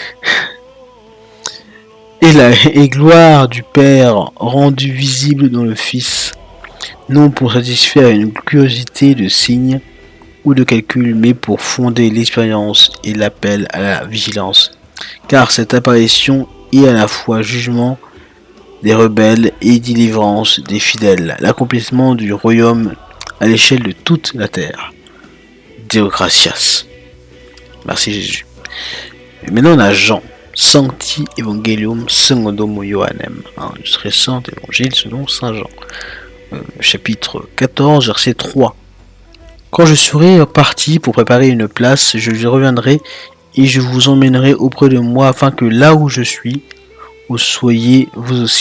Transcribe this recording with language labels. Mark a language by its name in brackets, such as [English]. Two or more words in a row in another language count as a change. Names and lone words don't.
[French] Et gloire du Père rendue visible dans le Fils, non pour satisfaire une curiosité de signes ou de calcul, mais pour fonder l'expérience et l'appel à la vigilance. Car cette apparition est à la fois jugement des rebelles et délivrance des fidèles, l'accomplissement du royaume à l'échelle de toute la terre. [Latin] Deo gratias. [French] Merci Jésus. Et maintenant on a Jean. [Latin] Sancti Evangelium Secundum Ioannem. [French] Le très saint évangile selon Saint Jean. Chapitre 14, verset 3. Quand je serai parti pour préparer une place, je reviendrai et je vous emmènerai auprès de moi afin que là où je suis, vous soyez vous aussi.